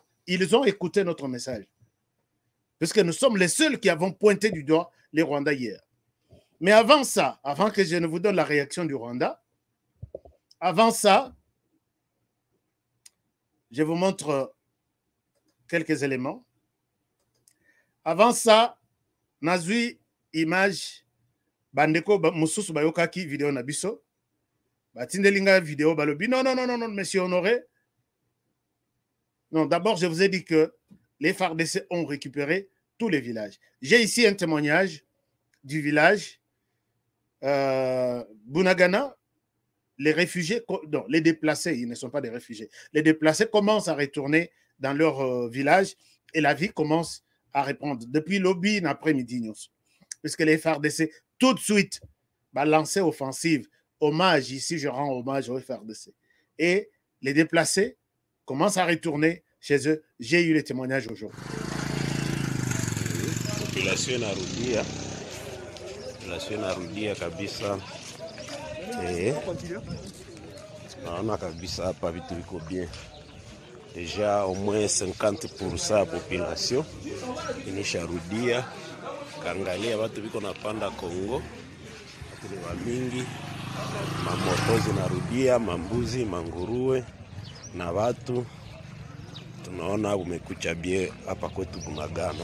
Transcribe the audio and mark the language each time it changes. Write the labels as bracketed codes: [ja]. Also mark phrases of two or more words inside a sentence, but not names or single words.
[fr] Ils ont écouté notre message. Puisque nous sommes les seuls qui avons pointé du doigt les Rwandais hier. Mais avant ça, avant que je ne vous donne la réaction du Rwanda, avant ça, je vous montre quelques éléments. Avant ça, [ln] nazui image bandeko mususu bayokaki vidéo na biso. Batindelinga vidéo balobi. [fr] Non, monsieur Honoré. Non, d'abord, je vous ai dit que les FARDC ont récupéré tous les villages. J'ai ici un témoignage du village Bunagana. Les réfugiés, non, les déplacés, ils ne sont pas des réfugiés. Les déplacés commencent à retourner dans leur village et la vie commence à répondre. Depuis l'aube après-midi, puisque les FARDC, tout de suite, lancer offensive. Hommage, ici, je rends hommage aux FARDC. Et les déplacés commencent à retourner chez eux. J'ai eu les témoignages aujourd'hui. [sw] Population inarudia kabisa. Naona kabisa hapa vitu viko bien. [fr] Déjà au moins [sw] 50% ya population inisharudia. Kaangalia watu viko napanda Kongo. Watu ni wamingi. Mamoto zinarudia, mambuzi, manguruwe na watu. Tunaona umekucha bie hapa kwetu Bunagana.